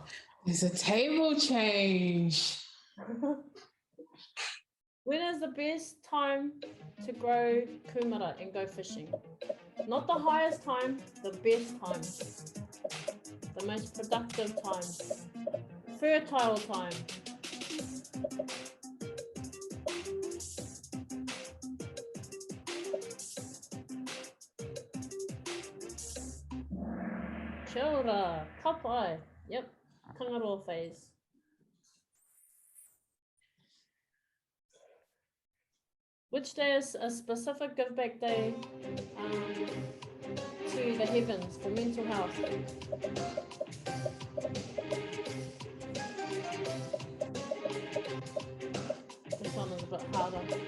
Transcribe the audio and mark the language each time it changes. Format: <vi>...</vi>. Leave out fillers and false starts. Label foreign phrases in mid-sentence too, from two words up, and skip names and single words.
<en>There's a table change. When is the best time to grow kumara and go fishing? Not the highest time, the best time. The most productive time. Fertile time.</en> <mi>Kia ora, kapai.</mi> <en>Yep, kangaroa phase. Which day is a specific give back day to the heavens for mental health? This one is a bit harder.</en>